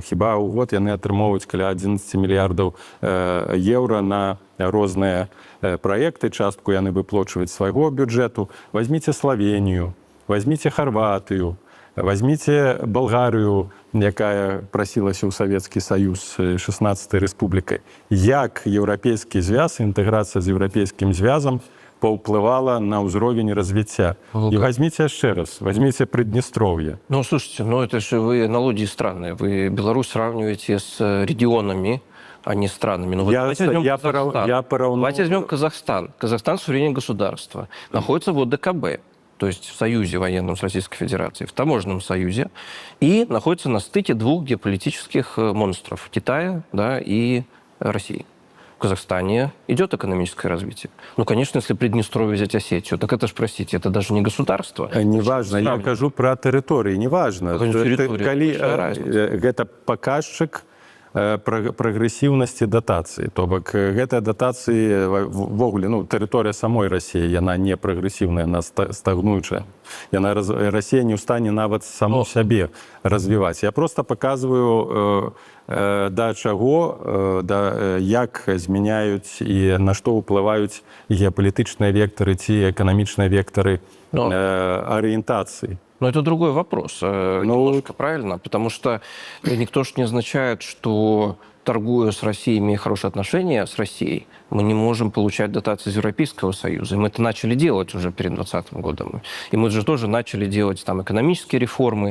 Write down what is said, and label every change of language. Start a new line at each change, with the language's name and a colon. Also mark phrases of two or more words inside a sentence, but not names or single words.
Belarusian: Хіба ў год яны атрымоўваюць каля 11 мільярдаў еўра на розныя праекты, частку яны выплачваюць свайго бюджэту. Вазьміце Славенію, вазьміце Харватыю, Возьмите Болгарію, якая прасілася ў Савецкі Саюз 16-й рэспублікай. Як еўрапейскі звяз, інтэграцыя з еўрапейскім звязам паўплывала на ўзровень развіцця.
Russian: И возьмите
Belarusian: яшчэ раз,
Russian: возьмите Приднестровье. Ну, слушайте, ну это же вы аналогии странные. Вы Беларусь сравниваете с регионами, а не странами. Ну, давайте возьмем Казахстан. Казахстан – суверенное государство. Находится в ОДКБ, то есть в союзе военном с Российской Федерацией, в таможенном союзе, и находится на стыке двух геополитических монстров – Китая, да, и России. В Казахстане идет экономическое развитие. Ну, конечно, если Приднестровье взять Осетию, так это ж, простите, это даже не государство. Неважно, я кажу про территории, неважно.
Belarusian: Это показчик прагрэсіўнасці датацыі. То бок гэтыя датацыі ввогуле, ну, тэрыторыя самой Расіі, яна не прагрэсіўная, яна стагнуючая. Расія не ў стане нават саму сябе развіваць.
Russian: Я просто показываю
Belarusian: да чаго, як змяняюць і на што ўплываюць геапалітычныя вектары ці эканамічныя вектары арыентацыі.
Russian: Но это другой вопрос. Немножко правильно, потому что никто же не означает, что, торгуя с Россией, имея хорошие отношения с Россией, мы не можем получать дотации из Европейского Союза. И мы это начали делать уже перед 2020 годом. И мы же тоже начали делать там экономические реформы.